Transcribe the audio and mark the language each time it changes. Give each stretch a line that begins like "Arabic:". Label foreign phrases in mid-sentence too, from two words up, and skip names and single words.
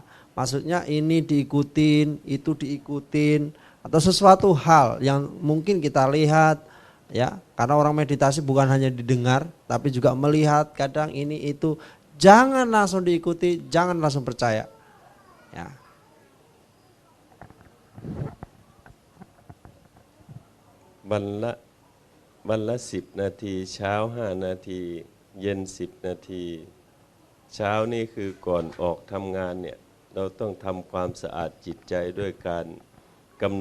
Indonesian: Maksudnya ini diikutin, itu diikutin, atau sesuatu hal yang mungkin kita lihat, ya, karena orang meditasi bukan hanya didengar, tapi juga melihat kadang ini itu, jangan langsung diikuti, jangan langsung percaya, ya.
Thai: วันละ10 นาทีเช้า5 นาทีเย็น10 นาทีเช้านี่คือก่อนออกทำงานเนี่ยเราต้องทำความสะอาดจิตใจด้วยการกำหน